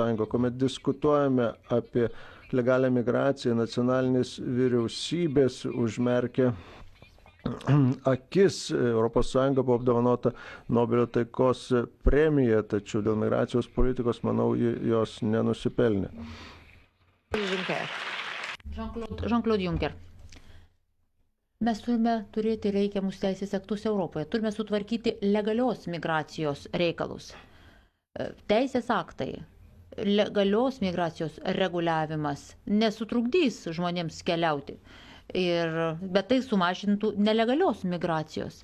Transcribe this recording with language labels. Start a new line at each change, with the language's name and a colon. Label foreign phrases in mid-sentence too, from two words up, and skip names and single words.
Lithuanian: Kuomet diskutuojame apie legalią migraciją, nacionalinės vyriausybės užmerkia akis. ES buvo apdovanota Nobelio taikos premija, tačiau dėl migracijos politikos, manau, jos nenusipelnė. Jean-Claude Juncker. Mes turime turėti reikiamus teisės aktus Europoje, turime sutvarkyti legalios migracijos reikalus. Teisės aktai, legalios migracijos reguliavimas nesutrukdys žmonėms keliauti, bet tai sumažintų nelegalios migracijos.